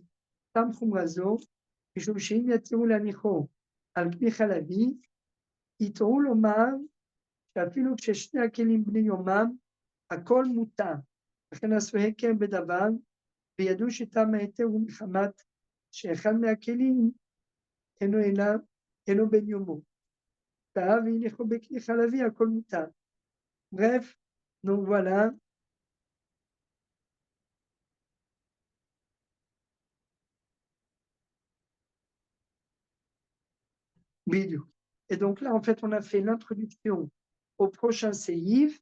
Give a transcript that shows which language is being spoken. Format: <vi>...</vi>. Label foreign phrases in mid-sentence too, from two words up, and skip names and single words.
<he>תם חומרה זו, משום שאם יתירו להניחו על כלי חלבי, יתרו לומר שאפילו כששני הכלים בני יומם, הכל מותר. לכן עשו הקר בדבר, וידעו שתם ההיתר הוא מחמת שאחד מהכלים אינו בן יומו. והניחו בכלי חלבי, הכל מותר.</he> <fr>Bref, donc voilà. Bidou. Et donc là, en fait, on a fait l'introduction au prochain séif.</fr>